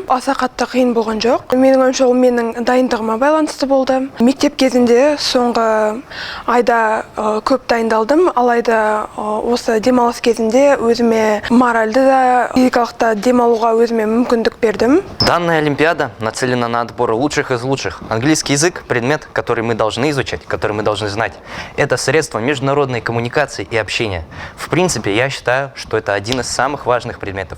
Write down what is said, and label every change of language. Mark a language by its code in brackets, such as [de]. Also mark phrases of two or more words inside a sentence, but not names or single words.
[kk] Аса қатты қиын болған жоқ. Менің ойымша ол менің дайындығыма байланысты болды. Мектеп кезінде соңғы айда көп дайындалдым, алайда осы демалыс кезінде өзіме моральды да, физикалық та демалуға өзіме мүмкіндік бердім. [ru] Данная олимпиада нацелена на отбор лучших из лучших. Английский язык – предмет, который мы должны изучать, который мы должны знать. Это средство международной коммуникации и общения. В принципе, я считаю, что это один из самых важных предметов.